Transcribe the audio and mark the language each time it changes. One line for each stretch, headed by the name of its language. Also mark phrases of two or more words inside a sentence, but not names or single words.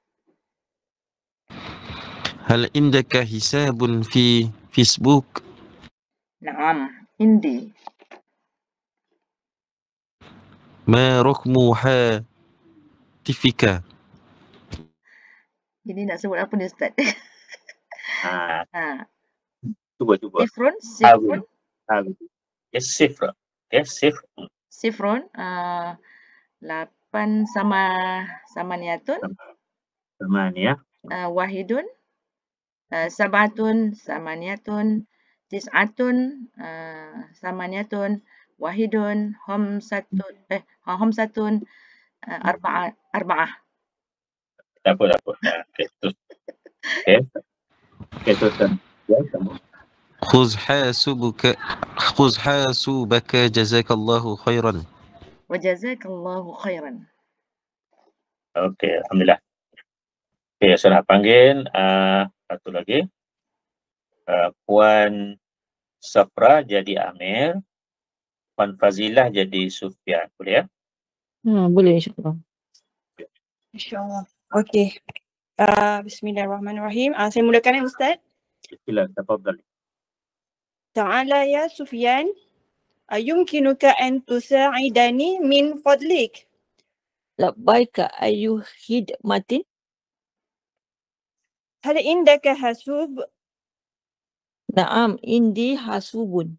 Arabic: هل عندك حساب في Facebook? Naam, indi. ما رقم هاتفك?
Malay: Ini nak sebut apa ni Ustaz? Cuba.
Arabic: Sifrun. Yes, sifra. صفر. 8 ثمانية. Samaniyah. واحد. سبعة ثمانية. تسعة ثمانية. واحد. خمسة. Arba'ah.
Malay: Tak apa. Okay, terus. Okay, teruskan. Ya, sama.
Arabic: خذ حاسوبك جزاك الله خيرا. وجزاك الله خيرا.
Malay: Okey, alhamdulillah. Okey, saya nak panggil satu lagi. Puan Safra jadi Amir. Puan Fazilah jadi Sufyan. Boleh ya? Boleh insyaAllah. InsyaAllah. Okey.
Arabic: Bismillahirrahmanirrahim.
Malay: Saya mulakan Ustaz. Silakan,
Arabic: tafadhal. تعال يا سفيان، أيمكنك أن تساعدني من فضلك? لبيك أي خدمة? هل عندك حاسوب? نعم، عندي حاسوب.